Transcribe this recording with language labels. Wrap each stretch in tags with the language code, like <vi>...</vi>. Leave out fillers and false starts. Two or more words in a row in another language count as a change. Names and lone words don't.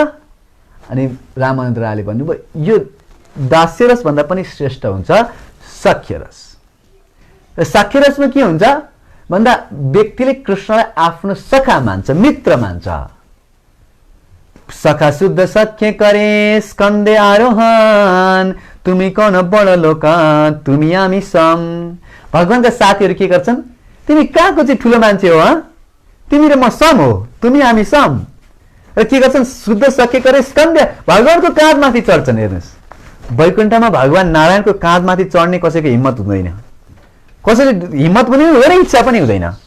<ne>अनि रामानन्द रायले भन्नुभयो यो दास्य रस भन्दा पनि श्रेष्ठ हुन्छ सख्य रस। र सख्य रसमा के हुन्छ भन्दा व्यक्तिले कृष्णलाई आफ्नो सखा मान्छ, मित्र मान्छ।</ne> <bn>সখা শুদ্ধ সখ্য করে স্কন্ধে আরোহণ তুমি কোন বড় লোক তুমি আমি সম।</bn> <ne>भगवानका साथीहरू के गर्छन् तिमी कहाँको चाहिँ ठुलो मान्छे हो, तिमी र म सम हो,</ne> <bn>তুমি আমি সম।</bn> <ne>र के गर्छन्</ne> <bn>শুদ্ধ সখ্য করে স্কন্ধে</bn> <ne>भगवानको काँधमाथि चढ्छन्। हेर्नुहोस् वैकुण्ठमा भगवान नारायणको काँधमाथि चढ्ने कसैको हिम्मत हुँदैन, कसैले हिम्मत पनि हुँदैन, इच्छा पनि हुँदैन।</ne>